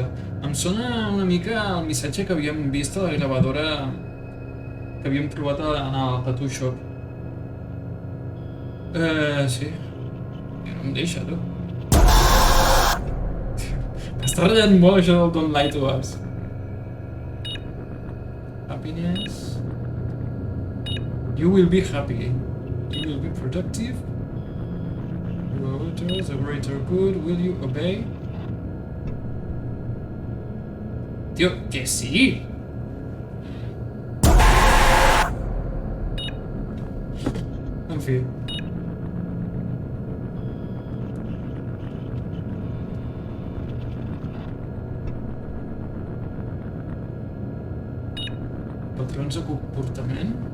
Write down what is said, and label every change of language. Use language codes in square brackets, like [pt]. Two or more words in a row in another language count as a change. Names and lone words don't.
[ca] Em sona una mica el missatge que havíem vist a la gravadora que havíem trobat en el [en] tattoo shop. [ca] Sí. Ja no em deixa, tu. M'està ratllant molt això del [en] don't lie to us. Happiness. You will be happy. You will be productive. Your orders, a greater good. Will you obey? [ca] Tio, que sí! En fi. Patrons de comportament?